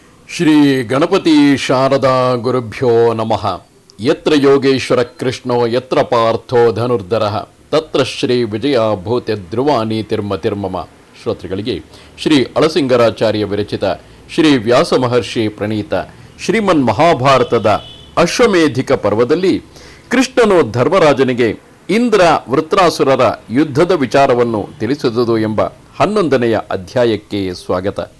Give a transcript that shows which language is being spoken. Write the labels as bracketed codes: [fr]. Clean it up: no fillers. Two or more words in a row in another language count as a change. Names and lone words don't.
[sa] ಶ್ರೀ ಗಣಪತಿ ಶಾರದಾ ಗುರುಭ್ಯೋ ನಮಃ. ಯತ್ರ ಯೋಗೇಶ್ವರ ಕೃಷ್ಣೋ ಯತ್ರ ಪಾರ್ಥೋ ಧನುರ್ಧರಃ ತತ್ರ ಶ್ರೀ ವಿಜಯ ಭೂತೆ ಧ್ರುವಾನಿ ತಿರ್ಮಮ. [kn] ಶ್ರೋತೃಗಳಿಗೆ ಶ್ರೀ ಅಳಸಿಂಗರಾಚಾರ್ಯ ವಿರಚಿತ ಶ್ರೀ ವ್ಯಾಸ ಮಹರ್ಷಿ ಪ್ರಣೀತ ಶ್ರೀಮನ್ ಮಹಾಭಾರತದ ಅಶ್ವಮೇಧಿಕ ಪರ್ವದಲ್ಲಿ ಕೃಷ್ಣನು ಧರ್ಮರಾಜನಿಗೆ ಇಂದ್ರ ವೃತ್ರಾಸುರರ ಯುದ್ಧದ ವಿಚಾರವನ್ನು ತಿಳಿಸಿದುದು ಎಂಬ 11ನೆಯ ಅಧ್ಯಾಯಕ್ಕೆ ಸ್ವಾಗತ.